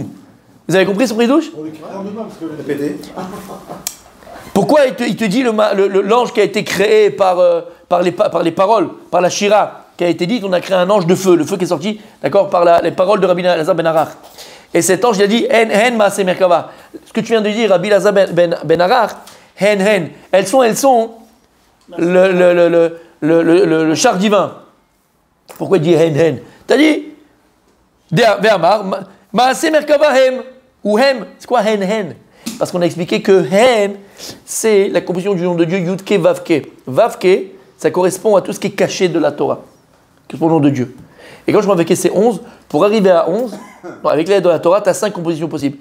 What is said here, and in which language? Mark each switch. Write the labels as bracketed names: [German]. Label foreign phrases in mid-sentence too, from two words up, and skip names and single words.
[French] Vous avez compris ce chidouche? Pourquoi il te dit l'ange qui a été créé par les paroles, par la Shira, qui a été dit qu'on a créé un ange de feu, le feu qui est sorti, d'accord, par les paroles de Rabbi Elazar ben Arach. Et cet ange, il a dit [Hebrew] הן מעשה מרכבה. [French] Ce que tu viens de dire, Rabbi Elazar ben Arach, Hen. Elles sont le char divin. Pourquoi il dit Hen? T'as dit [Hebrew] ואמר מעשה מרכבה הם. [French] Ou hem, c'est quoi hen? parce qu'on a expliqué que Hen, c'est la composition du nom de Dieu Yudke Vavke. Vavke, ça correspond à tout ce qui est caché de la Torah, qui correspond au nom de Dieu. Et quand je prends Vavke, c'est 11. Pour arriver à 11, avec l'aide de la Torah, tu as 5 compositions possibles.